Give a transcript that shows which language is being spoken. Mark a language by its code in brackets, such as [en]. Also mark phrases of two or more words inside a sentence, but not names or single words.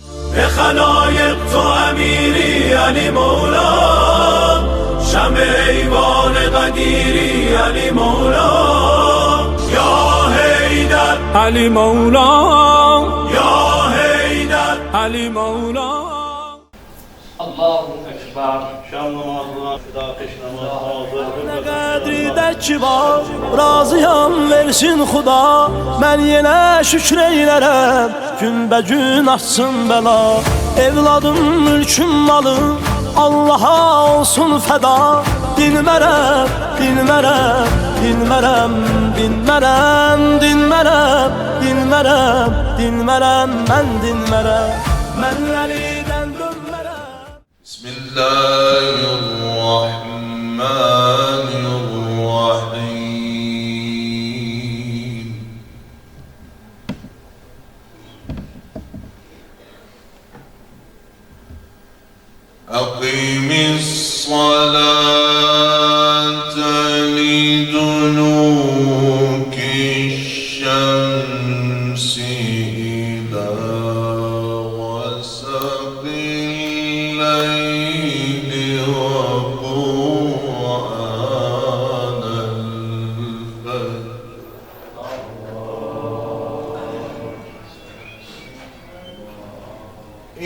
[fa] به خلایق تو امیری علی مولا، شمع ایوان قدیری علی مولا، یا حیدر علی مولا، یا حیدر علی مولا. [ar] الله أكبر. [az] Şam namazına fida peş namazına Ne qədri də ki var, razıyam versin Xuda. Mən yenə şükür eylərəm, günbəgün açsın bəla. Evladım, mülküm, malım Allaha olsun fəda. Dinmərəm, dinmərəm, dinmərəm, dinmərəm, dinmərəm, dinmərəm, dinmərəm, mən dinmərəm. Mən Əlidən dönmərəm. [ar] بسم الله الرحمن الرحيم. أقم الصلاة لدلوك الشمس إلى غسق الليل وقرآن الفجر.